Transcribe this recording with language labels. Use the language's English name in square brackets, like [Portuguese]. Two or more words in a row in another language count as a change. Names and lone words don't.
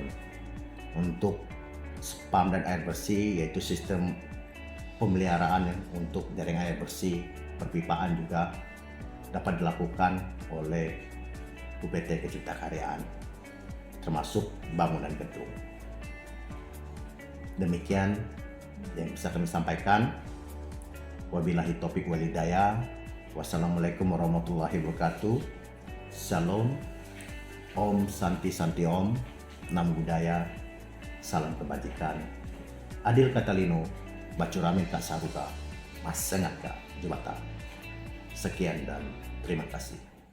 [Indonesian] Untuk SPAM dan air bersih yaitu sistem pemeliharaan untuk jaring air bersih, perpipaan juga dapat dilakukan oleh UPT Keciptakaryaan, termasuk bangunan gedung. Demikian yang bisa kami sampaikan. [Arabic] وبالله التوفيق والهداية. والسلام عليكم ورحمة الله وبركاته. [Hebrew] Shalom. [Sanskrit] Om Santi Santi Om. [Pali] Nam Budaya. [Indonesian] Salam kebajikan. [Kendayan] Adil Katalino. Bacuramin Kak Saruka. Mas Sengat Kak Jubata. [Indonesian] Sekian dan terima kasih.